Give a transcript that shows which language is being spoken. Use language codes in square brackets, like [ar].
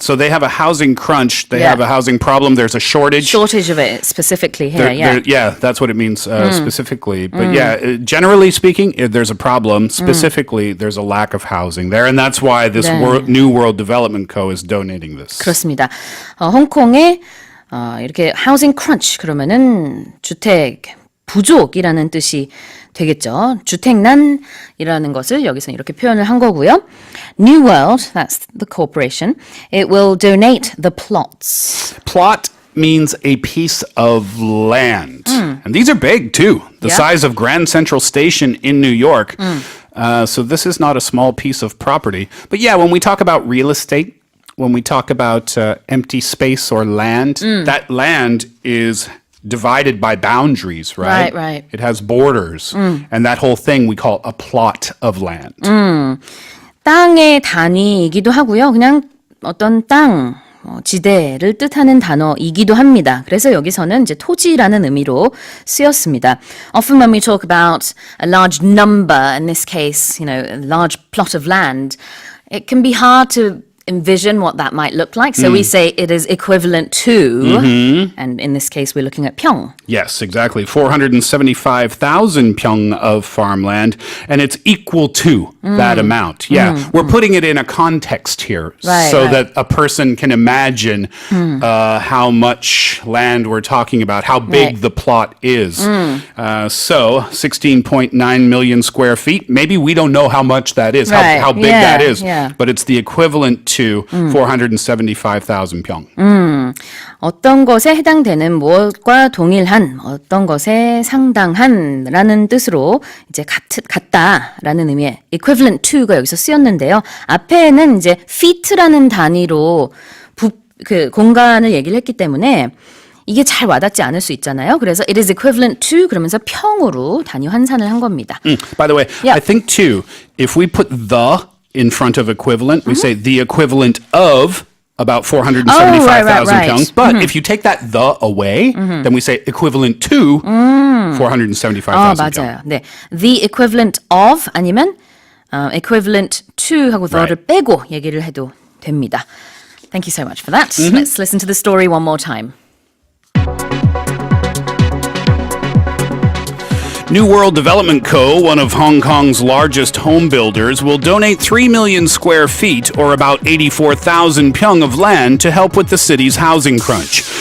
[en] So they have a housing crunch. They have a housing problem. There's a shortage. Shortage of it specifically here, yeah, that's what it means specifically. But generally speaking, if there's a problem. Specifically, there's a lack of housing there. And that's why this New World Development Co. is donating this. [ko] 그렇습니다. 홍콩에 이렇게 housing crunch 그러면은 주택 부족이라는 뜻이 되겠죠. 주택난이라는 것을 여기서 이렇게 표현을 한 거고요. [en] New World, that's the corporation, it will donate the plots. Plot means a piece of land. And these are big too. The size of Grand Central Station in New York. So this is not a small piece of property. But yeah, when we talk about real estate, when we talk about empty space or land, that land is divided by boundaries, right? Right. It has borders. And that whole thing we call a plot of land. [ko] 땅의 단위이기도 하고요. 그냥 어떤 땅, 지대를 뜻하는 단어이기도 합니다. 그래서 여기서는 이제 토지라는 의미로 쓰였습니다. [en] Often when we talk about a large number, in this case, a large plot of land, it can be hard to envision what that might look like. So we say it is equivalent to, and in this case we're looking at 평. Yes, exactly. 475,000 pyong of farmland, and it's equal to that amount. Yeah, we're putting it in a context here so that a person can imagine how much land we're talking about, how big the plot is. So 16.9 million square feet. Maybe we don't know how much that is, how big that is, but it's the equivalent to 475,000 pyong. [ko] 어떤 것에 해당되는 무엇과 동일한, 어떤 것에 상당한 라는 뜻으로 이제 같다라는 의미의 equivalent to가 여기서 쓰였는데요. 앞에는 이제 feet라는 단위로 그 공간을 얘기를 했기 때문에 이게 잘 와닿지 않을 수 있잖아요. 그래서 [en] it is equivalent to [ko] 그러면서 평으로 단위 환산을 한 겁니다. [en] By the way, I think too, if we put the in front of equivalent, we say the equivalent of about 475,000 pyong. But if you take that the away, then we say equivalent to 475,000 pyong. [ko] 맞아요. 네, [en] the equivalent of [ko] 아니면 equivalent to 하고 the를 빼고 얘기를 해도 됩니다. [en] Thank you so much for that. Let's listen to the story one more time. New World Development Co., one of Hong Kong's largest home builders, will donate 3 million square feet, or about 84,000 pyong of land, to help with the city's housing crunch.